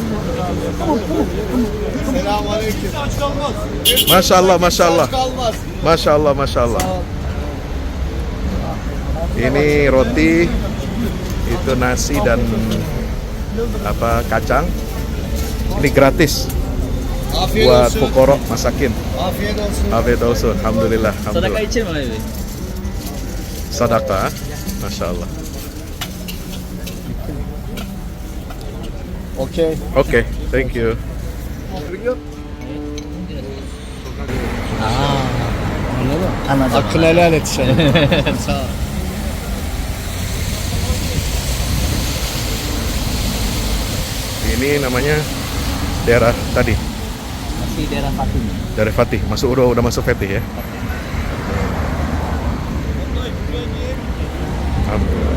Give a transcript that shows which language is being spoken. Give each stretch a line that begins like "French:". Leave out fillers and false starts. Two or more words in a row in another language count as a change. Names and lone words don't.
Arabic: ما شاء الله، ما شاء الله. ما شاء الله، ما شاء الله.
Indonesian: Ini roti, itu nasi dan kacang. Ini gratis buat
Arabic: فقراء مساكين.
Turkish: Afiyet olsun. Afiyet olsun.
Indonesian: Alhamdulillah. Sedekah Alhamdulillah. icin malah ini. Sedekah.
Arabic: ما شاء الله.
Indonesian: Okay. Oke,
English: thank you.
Turkish: Hakkına helal et sen.
Indonesian: Ini namanya daerah tadi, Masih daerah Fatih. daerah Fatih. Udah masuk Fatih ya. Alhamdulillah.